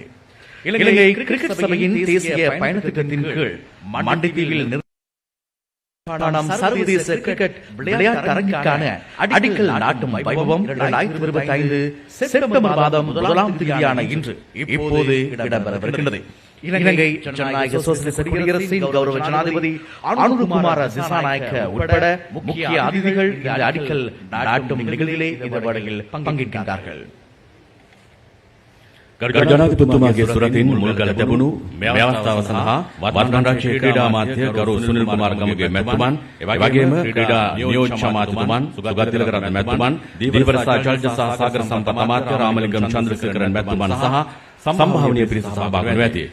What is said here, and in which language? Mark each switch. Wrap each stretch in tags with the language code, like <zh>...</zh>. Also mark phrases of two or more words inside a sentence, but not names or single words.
<ta>இலங்கை கிரிக்கெட் சபையின் தேசிய பயணத்திட்டத்தின் கீழ் மண்டைத்தீவில் சர்வதேச கிரிக்கெட் விளையாட்டு அரங்கிற்கான அடிக்கல் நாட்டும் வைபவம் 2025 செப்டம்பர் மாதம் 1ஆம் தேதியான இன்று இப்போது இடம்பெறவிருக்கின்றது. இலங்கை ஜனநாயக சோசலிச குடியரசின் கௌரவ ஜனாதிபதி அனுர குமார திசாநாயக்க உட்பட முக்கிய அதிதிகள் இந்த அடிக்கல் நாட்டும் நிகழ்விலே இந்த வேளையில் பங்கேற்கின்றார்கள்.</ta> <si>ජනාධිපතිතුමාගේ සුරතින් මුල්ගල ලැබුණු මේ අවස්ථාව සඳහා වර්තමාන රාජ්‍ය ක්‍රීඩා අමාත්‍ය ගරු සුනිල් කුමාර ගමගේ මැතිතුමන් එවැගේම ක්‍රීඩා නියෝජ්‍ය අමාත්‍යතුමන් සුගත් තිලකරත්න මැතිතුමන් දීපරසා ජල්ජ සහ සාගර සම්පත් අමාත්‍ය රාමලිංගම් චන්ද්‍රසේකරන් මැතිතුමන් සහ සම්භාවනීය පිරිස සහභාගී වී ඇති.</si>